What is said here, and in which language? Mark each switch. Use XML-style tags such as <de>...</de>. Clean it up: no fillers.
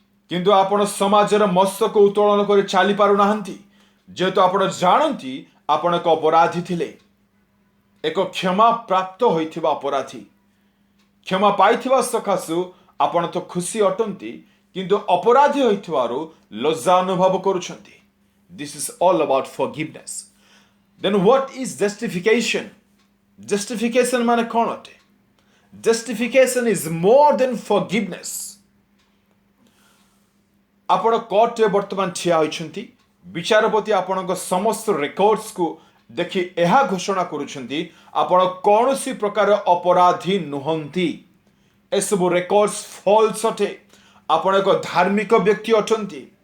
<or>କିନ୍ତୁ ଆପଣ ସମାଜର ମସ୍ତକ ଉତ୍ତୋଳନ କରି ଚାଲି ପାରୁନାହାନ୍ତି, ଯେହେତୁ ଆପଣ ଜାଣନ୍ତି ଆପଣ ଏକ ଅପରାଧୀ ଥିଲେ, ଏକ କ୍ଷମା ପ୍ରାପ୍ତ ହୋଇଥିବା ଅପରାଧୀ। କ୍ଷମା ପାଇଥିବା ସକାଶୁ ଆପଣ ତ ଖୁସି ଅଟନ୍ତି, କିନ୍ତୁ ଅପରାଧୀ ହୋଇଥିବାରୁ ଲଜ୍ଜା ଅନୁଭବ କରୁଛନ୍ତି।</or> <en>This is all about forgiveness. Then what is justification?</en> <or>Justification ମାନେ କ'ଣ ଅଟେ?</or> <en>Justification is more than forgiveness.</en> <or>ଆପଣ କୋର୍ଟରେ ବର୍ତ୍ତମାନ ଠିଆ ହୋଇଛନ୍ତି। ବିଚାରପତି ଆପଣଙ୍କ ସମସ୍ତ ରେକର୍ଡସକୁ ଦେଖି ଏହା ଘୋଷଣା କରୁଛନ୍ତି ଆପଣ କୌଣସି ପ୍ରକାର ଅପରାଧୀ ନୁହନ୍ତି। ଏସବୁ ରେକର୍ଡସ ଫଲ୍ସ ଅଟେ। ଆପଣ ଏକ ଧାର୍ମିକ ବ୍ୟକ୍ତି ଅଟନ୍ତି।</or>